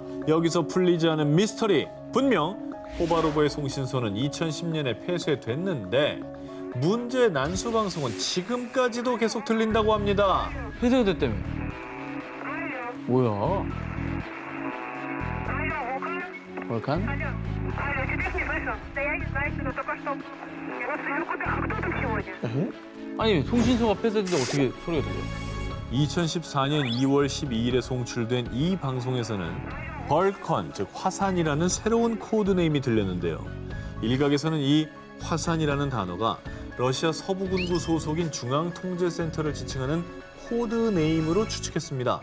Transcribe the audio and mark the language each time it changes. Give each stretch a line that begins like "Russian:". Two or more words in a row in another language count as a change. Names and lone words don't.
Korean: 여기서 풀리지 않은 미스터리. 분명 포바로버의 송신소는 2010년에 폐쇄됐는데 문제의 난수 방송은 지금까지도 계속 들린다고 합니다. 폐쇄가 됐다며. 뭐야? 월칸?
Russian: Алло, тебя не слышу. Да я не знаю, что только что. Я вас вижу, кто там сегодня?
Korean: 아니, 송신소가 폐쇄됐는데 어떻게 소리가 들려? 2014년 2월 12일에 송출된 이 방송에서는 벌컨, 즉 화산이라는 새로운 코드네임이 들렸는데요. 일각에서는 이 화산이라는 단어가 러시아 서부군구 소속인 중앙통제센터를 지칭하는 코드네임으로 추측했습니다.